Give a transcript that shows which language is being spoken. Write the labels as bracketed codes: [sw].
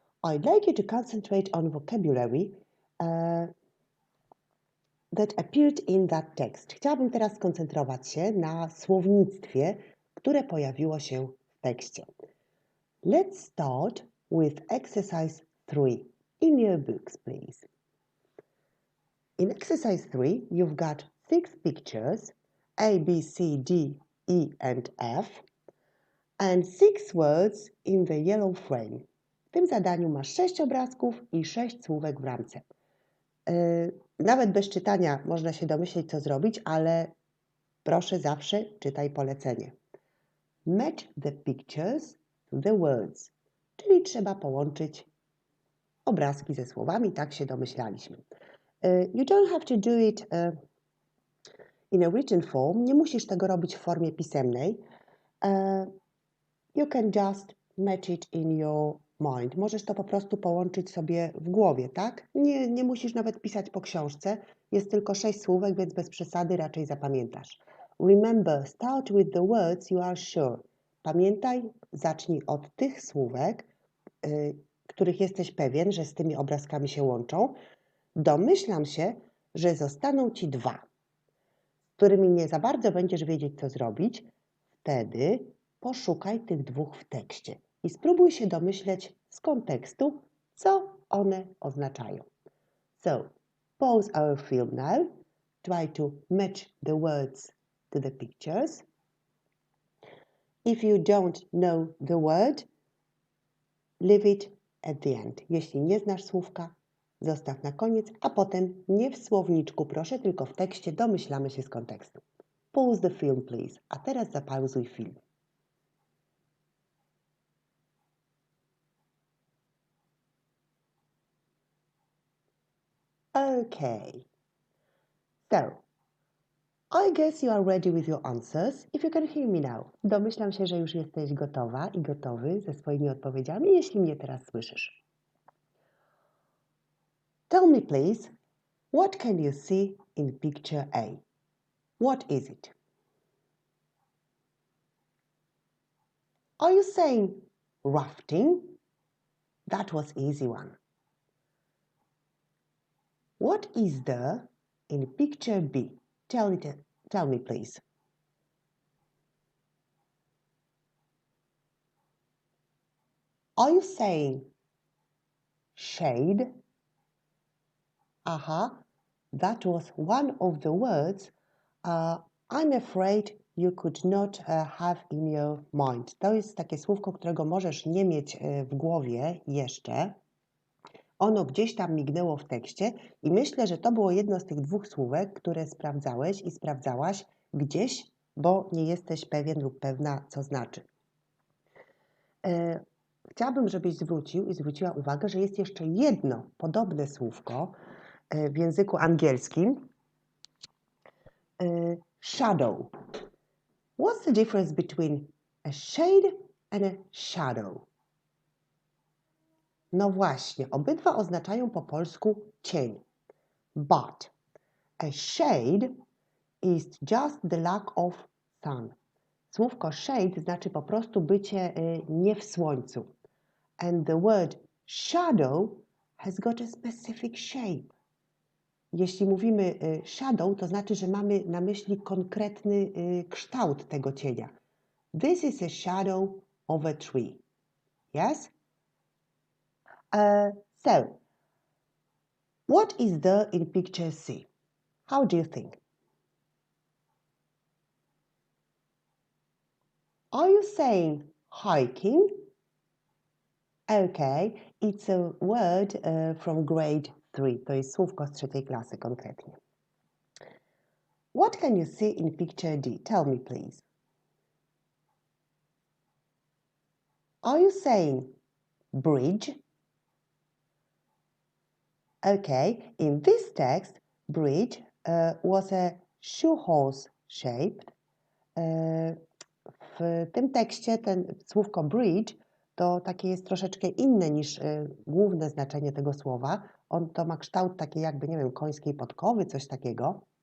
[en] I'd like you to concentrate on vocabulary that appeared in that text. [pl] Chciałabym teraz skoncentrować się na słownictwie, które pojawiło się w tekście. [en] Let's start with exercise 3 in your books, please. In exercise 3, you've got 6 pictures, A, B, C, D, E, and F, and 6 words in the yellow frame. [pl] W tym zadaniu masz 6 obrazków i 6 słówek w ramce. Nawet bez czytania można się domyśleć, co zrobić, ale proszę zawsze czytaj polecenie. [en] Match the pictures to the words, [pl] czyli trzeba połączyć obrazki ze słowami, tak się domyślaliśmy. [en] You don't have to do it in a written form. [pl] Nie musisz tego robić w formie pisemnej. [en] You can just match it in your mind. [pl] Możesz to po prostu połączyć sobie w głowie, tak? Nie musisz nawet pisać po książce. Jest tylko 6 słówek, więc bez przesady raczej zapamiętasz. [en] Remember, start with the words you are sure. [pl] Pamiętaj, zacznij od tych słówek, których jesteś pewien, że z tymi obrazkami się łączą. Domyślam się, że zostaną Ci 2, z którymi nie za bardzo będziesz wiedzieć, co zrobić. Wtedy poszukaj tych 2 w tekście i spróbuj się domyśleć z kontekstu, co one oznaczają. [en] So, pause our film now. Try to match the words to the pictures. If you don't know the word, leave it at the end. [pl] Jeśli nie znasz słówka, zostaw na koniec, a potem nie w słowniczku, proszę, tylko w tekście domyślamy się z kontekstu. [en] Pause the film, please. [pl] A teraz zapauzuj film. [en] Okay. So, I guess you are ready with your answers. If you can hear me now. [pl] Domyślam się, że już jesteś gotowa i gotowy ze swoimi odpowiedziami, jeśli mnie teraz słyszysz. [en] Tell me please, what can you see in picture A? What is it? Are you saying rafting? That was easy one. What is there in picture B? Tell me please. Are you saying shade? Aha, that was one of the words I'm afraid you could not have in your mind. [pl] To jest takie słówko, którego możesz nie mieć w głowie jeszcze. Ono gdzieś tam mignęło w tekście i myślę, że to było jedno z tych 2 słówek, które sprawdzałeś i sprawdzałaś gdzieś, bo nie jesteś pewien lub pewna, co znaczy. Chciałabym, żebyś zwrócił i zwróciła uwagę, że jest jeszcze jedno podobne słówko w języku angielskim. [en] Shadow. What's the difference between a shade and a shadow? [pl] No właśnie, obydwa oznaczają po polsku cień. [en] But a shade is just the lack of sun. [pl] Słówko shade znaczy po prostu bycie nie w słońcu. [en] And the word shadow has got a specific shape. [pl] Jeśli mówimy shadow, to znaczy, że mamy na myśli konkretny kształt tego cienia. [en] This is a shadow of a tree. Yes? So, what is there in picture C? How do you think? Are you saying hiking? Okay, it's a word from grade 3. [pl] To jest słówko z 3. klasy konkretnie. [en] What can you see in picture D? Tell me please. Are you saying bridge? Okay, in this text, bridge was a shoehorse shaped. [pl] W tym tekście ten słówko bridge to takie jest troszeczkę inne niż główne znaczenie tego słowa. On to ma kształt takiej jakby, nie wiem, końskiej podkowy, coś takiego.